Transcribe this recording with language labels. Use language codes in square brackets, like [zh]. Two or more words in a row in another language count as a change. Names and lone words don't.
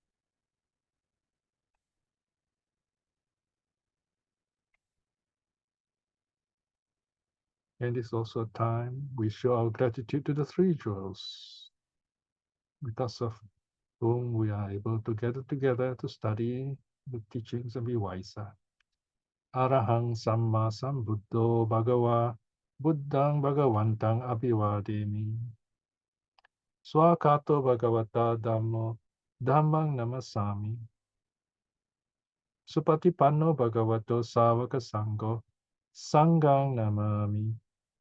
[en] And it's also a time we show our gratitude to the 3 jewels, because of whom we are able to gather together to study the teachings and be wiser. [pi] Arahang Samma Sambuddho Bhagava Buddhang Bhagavantang Abhivademi. Swakato Bhagavata Dhammo Dhammang Namasami. Supatipanno Bhagavato Savaka Sangho Sanghang Namami.